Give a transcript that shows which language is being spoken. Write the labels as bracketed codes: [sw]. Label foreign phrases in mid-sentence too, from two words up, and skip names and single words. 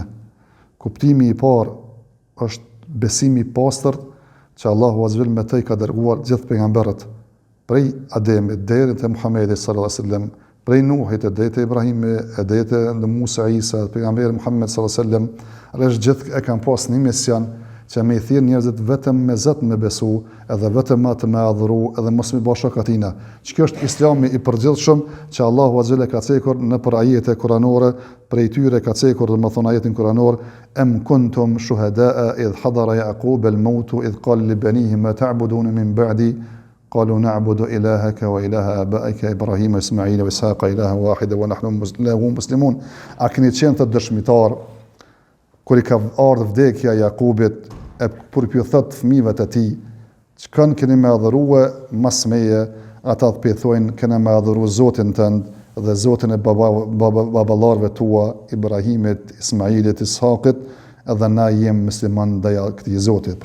[sq] Kuptimi i parë është besimi i pastërt që Allahu azhjal me të i ka dërguar gjithë pejgamberët, prej Ademit deri te Muhamedi [ar] صلى الله عليه وسلم, [sq] prej Nuhit deri te Ibrahimi, deri te Musa, Isa, pejgamberi Muhammed [ar] صلى الله عليه وسلم, [sq] rresh gjithë e kanë pas një mision që me i thirr njerëzit vetëm me Zot me besu, edhe vetëm atë me adhuru, edhe mos me bësh shok atina. Kjo është Islami i përgjithshëm që Allahu azhjal ka cekur në për ajete kuranore, prej tyre ka cekur domethënë ajetin kuranor [ar] أم كنتم شهداء إذ حضر يعقوب الموت إذ قال لبنيه ما تعبدون من بعدي قالوا نعبد إلهك وإله آبائك إبراهيم وإسماعيل وإسحاق إلها واحدا ونحن له مسلمون. [sq] A keni qenë të dëshmitar kur i ka ardhur vdekja Jakubit e kur thot fëmijëve të tij, çka keni më adhurue mas meje, ata të thojnë kena më adhuru Zotin tënd dhe Zotin e baballarëve tua, Ibrahimit, Ismailit, Ishaqit, edhe na jem musliman ndaj këtij Zotit.